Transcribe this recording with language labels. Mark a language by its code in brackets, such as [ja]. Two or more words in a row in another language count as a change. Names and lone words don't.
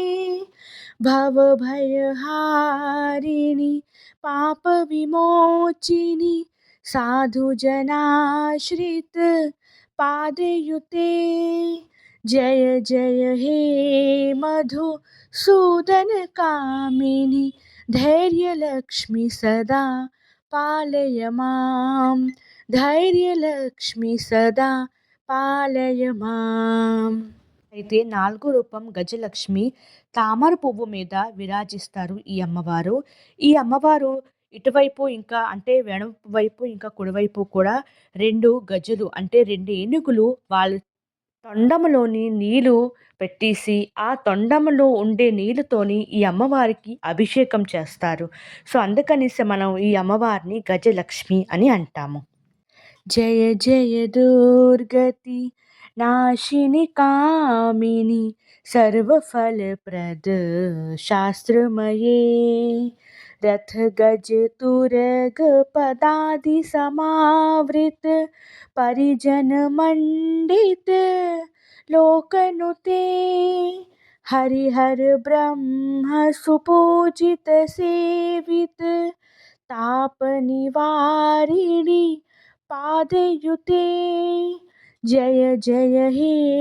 [sa] भवभयहारिणि पापविमोचिनि साधुजनाश्रित पादयुते जय जय हे मधुसूदन कामिनी धैर्यलक्ष्मी सदा पालय मां धैर्यलक्ष्मी सदा పాలయ మాం. [te] అయితే నాలుగో రూపం గజలక్ష్మి తామర పువ్వు మీద విరాజిస్తారు ఈ అమ్మవారు. ఈ అమ్మవారు ఇటువైపు ఇంకా అంటే వెడమ వైపు ఇంకా కుడివైపు కూడా 2 గజలు అంటే 2 ఏనుగులు వాళ్ళ తొండములోని నీళ్లు పెట్టేసి ఆ తొండములో ఉండే నీళ్ళతోని ఈ అమ్మవారికి అభిషేకం చేస్తారు. సో అందుకనేసి మనం ఈ అమ్మవారిని గజలక్ష్మి అని అంటాము. [sa] जय जय दुर्गति नाशिनी कामिनी सर्वफलप्रद शास्त्रमये रथ गज तुरग पदादि समावृत परिजन मंडित लोकनुते हरिहर ब्रह्म सुपूजित सेवित ताप निवारिणी पादयुते जय जय हे